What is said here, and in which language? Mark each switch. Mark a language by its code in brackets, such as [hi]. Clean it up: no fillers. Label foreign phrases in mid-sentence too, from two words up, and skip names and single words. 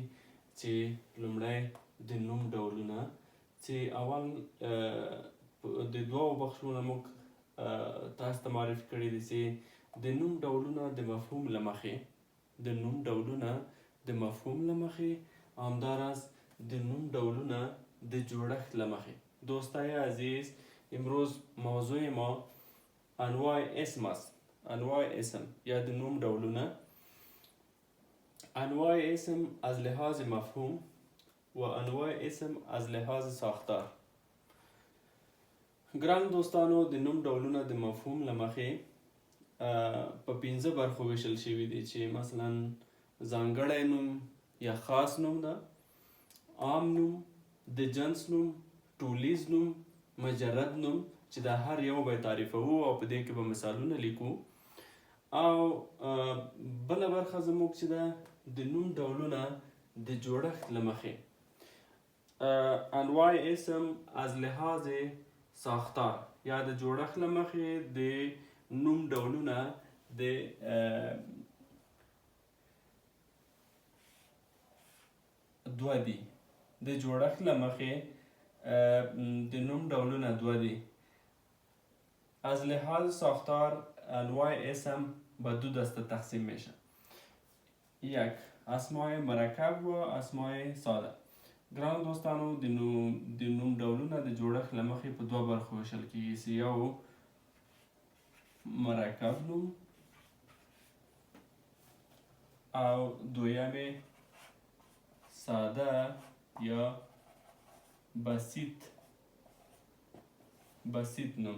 [ps] چې لومړی د نوم ډولونه، چې اول د دوو بخشونو موږ تاسو ته معرفي کړي دي چې د نوم ډولونه د مفهوم له مخې، همداراز د نوم ډولونه د جوړښت له مخې. [fa] دوستای عزیز، امروز موضوع ما انواع اسم است. انواع اسم یا [ps] د نوم ډولونه. [fa] انواع اسم از لحاظ مفهوم و انواع اسم از لحاظ ساختار. [ps] ګران دوستانو، د نوم ډولونه د مفهوم له مخې په 5 برخو ویشل شوي دي، چې مثلا ځانګړی نوم یا خاص نوم ده، عام نوم، د جنس نوم، ټولیز نوم، مجرد نوم، چې دا هر یو به تعریفوو او په دې کې به مثالونه لیکو. او بله برخه زموږ چې ده د نوم ډولونه د جوړښت له مخې. [fa] انواع اسم از لحاظ ساختار [ps] یا د جوړښت له مخې د نوم ډولونه د دوه دي. د جوړښت له مخې د نوم ډولونه دوه دي. [fa] از لحاظ ساختار انواع اسم به 2 دسته تقسیم میشه. یک، اسماء مرکب و اسماء ساده. [ps] ګرانو دوستانو، د نوم ډولونه د جوړښت له مخې په 2 برخو ویشل کیږي، چې یو مرکب نوم او دویم ساده یا بسیط نوم.